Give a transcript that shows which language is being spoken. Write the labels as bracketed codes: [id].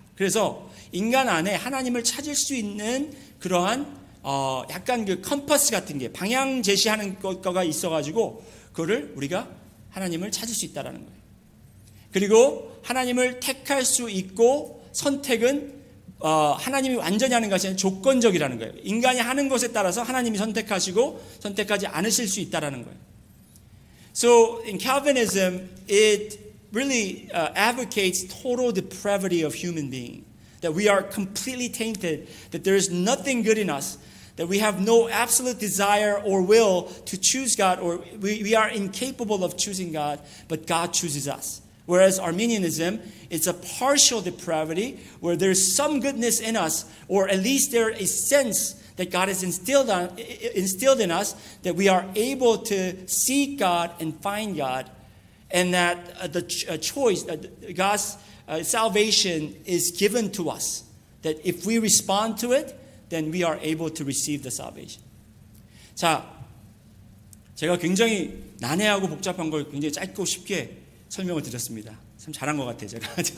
[ko] 그래서 인간 안에 하나님을 찾을 수 있는 그러한 약간 그 컴퍼스 같은 게 방향 제시하는 거가 있어가지고 그거를 우리가 하나님을 찾을 수 있다라는 거예요. 그리고 하나님을 택할 수 있고 선택은 하나님이 완전히 하는 것이 아니라 조건적이라는 거예요. 인간이 하는 것에 따라서 하나님이 선택하시고 선택하지 않으실 수 있다라는 거예요. [en] So in Calvinism, it really advocates total depravity of human being. That we are completely tainted, that there is nothing good in us, that we have no absolute desire or will to choose God, or we are incapable of choosing God, but God chooses us. Whereas Arminianism, it's a partial depravity where there's some goodness in us, or at least there is a sense that God has instilled in us, that we are able to seek God and find God, and that the choice, God's salvation is given to us. That if we respond to it, then we are able to receive the salvation. [ko] 자, 제가 굉장히 난해하고 복잡한 걸 굉장히 짧고 쉽게 설명을 드렸습니다. 참 잘한 것 같아요, 제가.